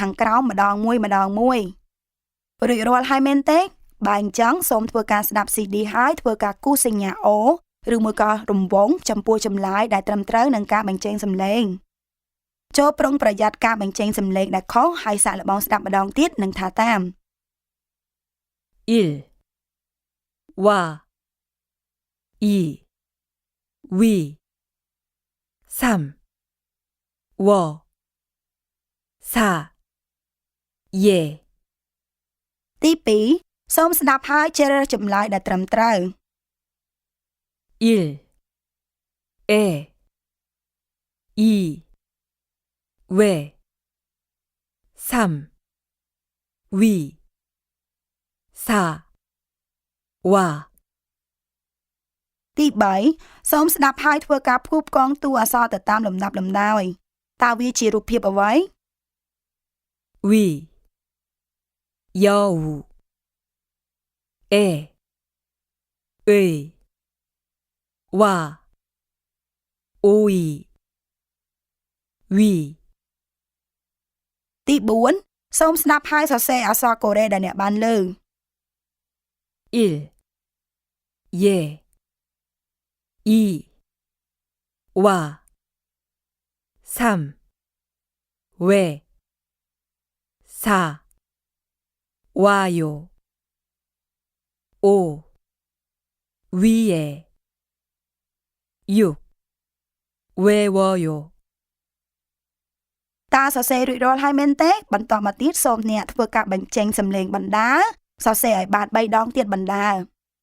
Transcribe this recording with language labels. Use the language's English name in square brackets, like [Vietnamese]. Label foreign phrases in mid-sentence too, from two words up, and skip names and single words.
[Khmer] ងក្រោមម្ដងមួយរួចរាល់ហើយមែនទេបើអញ្ចឹងសូមធ្វើការស្ដាប់ CD ហើយធ្វើការគូសសញ្ញាអូឬមួយក៏រង្វង់ចំពោះចម្លើយដែលត្រឹមត្រូវនឹងការបញ្ចេញសំឡេងចូលប្រុងប្រយ័ត្នការបញ្ចេញសំឡេងដែលខុសហើយសាកល្បងស្ដាប់ម្ដងទៀតនឹងថាតាម1 와 2 [Korean] 위, 3, 워, 4, 예, [Khmer] ទី2សូមស្ដាប់ហើយជ្រើសរើសចម្លើយដែលត្រឹមត្រូវ [Korean] 1, 에, 2, 왜, 3, 위, 4, 와, [Khmer] ទី3សូមស្ដាប់ហើយធ្វើការផ្គូផ្គងតួអក្សរទៅតាមលំដាប់លំដោយតើវាជារូបភាពអ្វី [Korean] 위, 여우, 에, 의, 와, 오이, 위, [Khmer] ទី4សូមស្ដាប់ហើយសរសេរអក្សរកូរ៉េដែលអ្នកបានលើ [Korean] 1, 예, 2, 와, 3, 왜, 4, 와요, 5, 위에, 6, 외워요. [Khmer] តើសរសេររួចរាល់ហើយមែនទេបន្តមកទៀតសូមអ្នកធ្វើការបញ្ចេញសំឡេងបណ្ដាសរសេរឲ្យបាន3ដងទៀតបណ្ដា